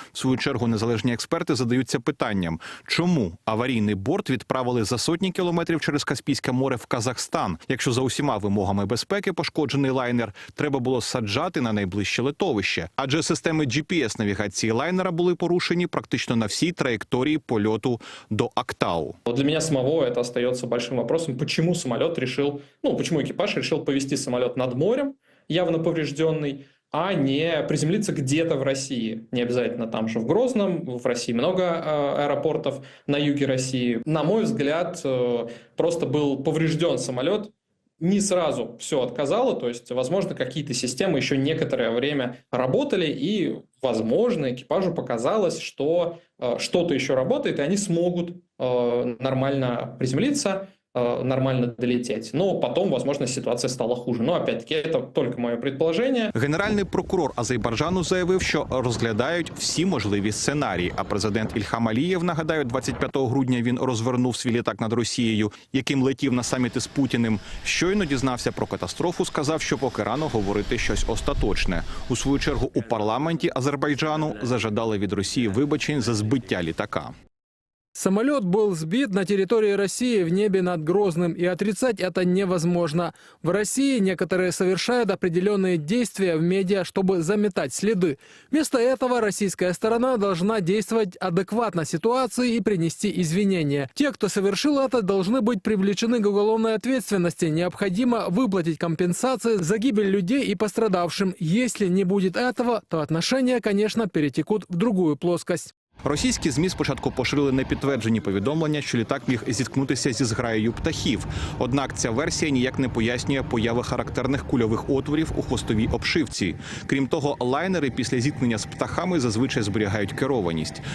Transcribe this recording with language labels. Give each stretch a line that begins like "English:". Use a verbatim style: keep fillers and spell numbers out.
Ukrainian: В свою чергу незалежні експерти задаються питанням, чому аварійний борт відправили за сотні кілометрів через Каспійське море в Казахстан, якщо за усіма вимогами безпеки пошкоджений лайнер треба було саджати на найближче литовище. Адже системи джі пі ес-навігації лайнера були порушені практично на всій траєкторії польоту до Актау.
Russian: Для меня самого это остается большим вопросом, почему самолет решил, ну, почему экипаж решил повести самолет над морем, явно поврежденный, а не приземлиться где-то в России. Не обязательно там же в Грозном, в России много э, аэропортов на юге России. На мой взгляд, э, просто был поврежден самолет, не сразу все отказало, то есть, возможно, какие-то системы еще некоторое время работали, и, возможно, экипажу показалось, что э, что-то еще работает, и они смогут э, нормально приземлиться, э, нормально долететь. Но потом, возможно, ситуация стала хуже. Но, опять-таки, это только мое предположение.
Ukrainian: Генеральний прокурор Азербайджану заявив, що розглядають всі можливі сценарії, а президент Ільхам Алієв, нагадаю, двадцять п'ятого грудня він розвернув свій літак над Росією, яким летів на саміти з Путіним. Щойно дізнався про катастрофу, сказав, що поки рано говорити щось остаточне. У свою чергу у парламенті Азербайджану зажадали від Росії вибачень за збиття літака.
Russian: Самолет был сбит на территории России в небе над Грозным, и отрицать это невозможно. В России некоторые совершают определенные действия в медиа, чтобы заметать следы. Вместо этого российская сторона должна действовать адекватно ситуации и принести извинения. Те, кто совершил это, должны быть привлечены к уголовной ответственности. Необходимо выплатить компенсации за гибель людей и пострадавшим. Если не будет этого, то отношения, конечно, перетекут в другую плоскость.
Ukrainian: Російські ЗМІ спочатку поширили непідтверджені повідомлення, що літак міг зіткнутися зі зграєю птахів. Однак ця версія ніяк не пояснює появи характерних кульових отворів у хвостовій обшивці. Крім того, лайнери після зіткнення з птахами зазвичай зберігають керованість.